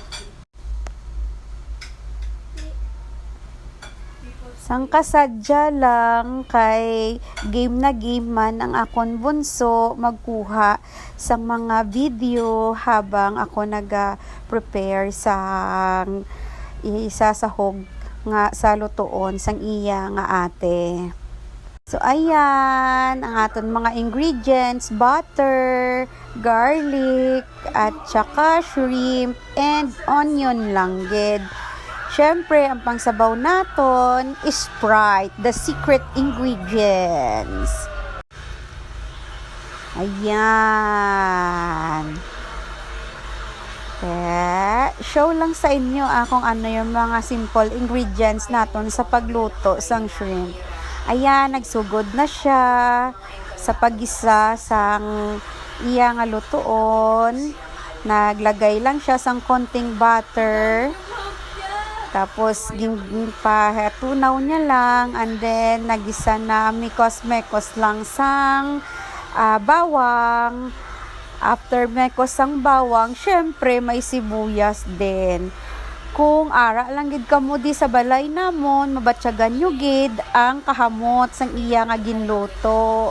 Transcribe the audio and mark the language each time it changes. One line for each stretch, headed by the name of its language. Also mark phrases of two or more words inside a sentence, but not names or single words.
Hiligaynon: Sang kasadya lang kay game na game man ang akon bunso magkuha sang mga video habang ako naga-prepare sang isasahog nga sa lutoon sang iya nga ate. So ayan ang aton mga ingredients:
English: butter, garlic,
Filipino: at saka
English: shrimp and onion
Hiligaynon: lang gid. Syempre, ang pangsabaw naton is Sprite,
English: the secret ingredients.
Hiligaynon: Ayan. Show lang sa inyo kung ano yung mga
English: simple ingredients
Hiligaynon: naton sa pagluto sang shrimp. Ayan, nagsugod na siya sa paggisa sang iya nga lutoon. Naglagay lang siya sang konting butter. Tapos, ginpahatunaw niya lang,
English: and then,
Hiligaynon: nagisa na mikos-mekos lang sang bawang. After mekos sang bawang, syempre, may sibuyas din. Kung ara lang gid kamo di sa balay namon, mabatyagan nyo gid ang kahamot sang iya nga ginluto.